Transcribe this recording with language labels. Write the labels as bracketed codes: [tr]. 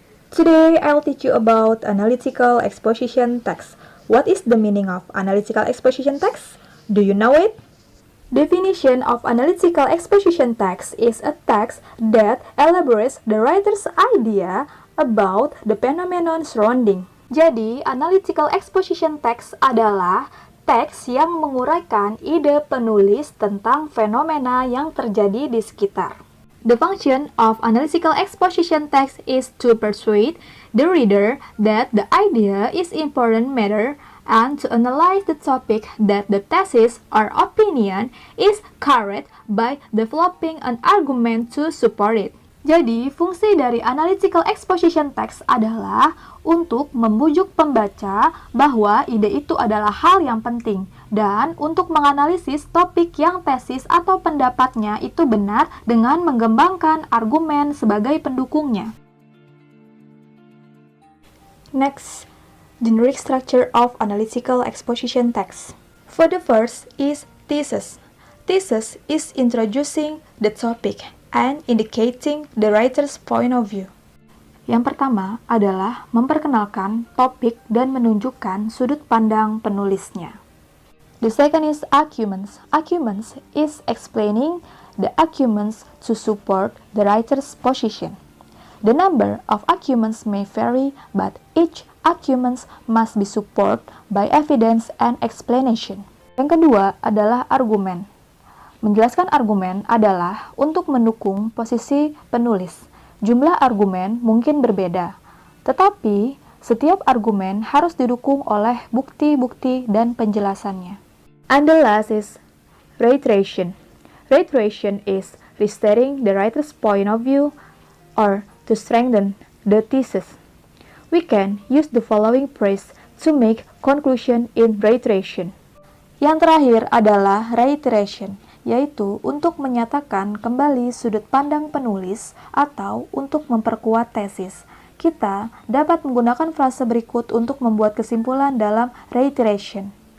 [en] Today, I'll teach you about analytical exposition text. What is the meaning of analytical exposition text? Do you know it? Definition of analytical exposition text is a text that elaborates the writer's idea about the phenomenon surrounding. [id] Jadi, analytical exposition text adalah teks yang menguraikan ide penulis tentang fenomena yang terjadi di sekitar. [en] The function of analytical exposition text is to persuade the reader that the idea is important matter and to analyze the topic that the thesis or opinion is carried by developing an argument to support it. [id] Jadi, fungsi dari analytical exposition text adalah untuk membujuk pembaca bahwa ide itu adalah hal yang penting dan untuk menganalisis topik yang tesis atau pendapatnya itu benar dengan mengembangkan argumen sebagai pendukungnya. [en] Next, generic structure of analytical exposition text. For the first is thesis. Thesis is introducing the topic and indicating the writer's point of view. [id] Yang pertama adalah memperkenalkan topik dan menunjukkan sudut pandang penulisnya. [en] The second is arguments. Arguments is explaining the arguments to support the writer's position. The number of arguments may vary, but each argument must be supported by evidence and explanation. [id] Yang kedua adalah argumen. Menjelaskan argumen adalah untuk mendukung posisi penulis. Jumlah argumen mungkin berbeda, tetapi setiap argumen harus didukung oleh bukti-bukti dan penjelasannya. [en] And the last is reiteration. Reiteration is restating the writer's point of view or to strengthen the thesis. We can use the following phrase to make conclusion in reiteration. [id] Yang terakhir adalah reiteration, yaitu untuk menyatakan kembali sudut pandang penulis atau untuk memperkuat tesis. Kita dapat menggunakan frase berikut untuk membuat kesimpulan dalam reiteration.